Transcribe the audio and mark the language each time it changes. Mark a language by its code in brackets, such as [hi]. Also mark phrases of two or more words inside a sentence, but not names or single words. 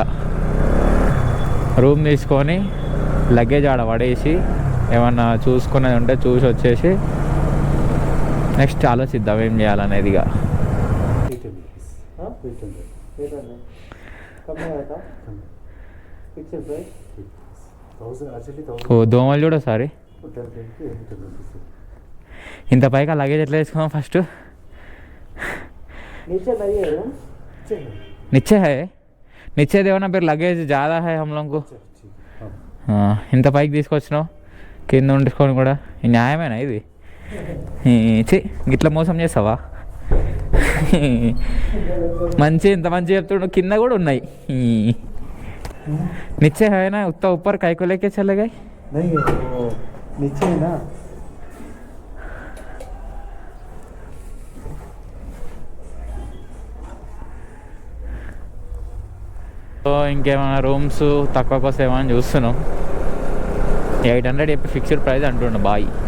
[te] రూమ్ తీసుకొని లగేజ్ ఆడ పడేసి ఏమన్నా చూసుకునేది ఉంటే చూసి వచ్చేసి నెక్స్ట్ ఆలోచిద్దాం ఏం చేయాలనేదిగా. ఓ దోమలు చూడ సారీ. ఇంత పైగా లగేజ్ ఎట్లా వేసుకున్నాం ఫస్ట్? [hi] नीचे है, नीचे देवना फिर लगेज ज़्यादा है हम लोगों को. [te] ఇంత పైకి తీసుకొచ్చినావు, కింద ఉండుకొని కూడా న్యాయమేనా ఇది? గిట్లా మోసం చేస్తావా? మంచి ఇంత మంచి చెప్తుండు, కింద కూడా ఉన్నాయి. [hi] नीचे है ना, उतना ऊपर काय को लेके चले गए? नहीं वो नीचे है ना. [te] సో ఇంకేమైనా రూమ్స్ తక్కువ కోసం ఏమైనా చూస్తున్నాం. 800 చెప్పి [en] fixed price [te] అంటుండు బాయ్.